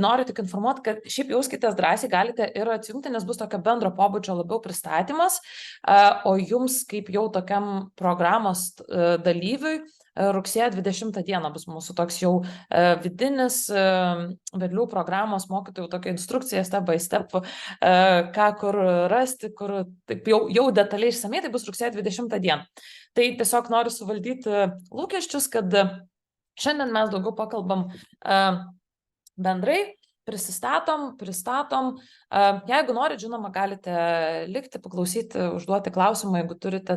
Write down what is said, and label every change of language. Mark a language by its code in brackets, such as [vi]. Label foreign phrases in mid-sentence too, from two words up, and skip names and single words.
[lt] noriu tik informuoti, kad šiaip jauskitės drąsiai, galite ir atsijungti, nes bus tokio bendro pobūdžio labiau pristatymas, o jums kaip jau tokiam programos dalyviui rugsėjo 20 dieną bus mūsų toks jau vidinis Vedlių programos mokytojų tokia instrukcija [en] step by step, [lt] ką kur rasti, kur taip jau detaliai išsamei, tai bus rugsėjo 20 dieną. Tai tiesiog noriu suvaldyti lūkesčius, kad šiandien mes daugiau pakalbam bendrai, pristatom. Jeigu norit, žinoma, galite likti, paklausyti, užduoti klausimą, jeigu turite.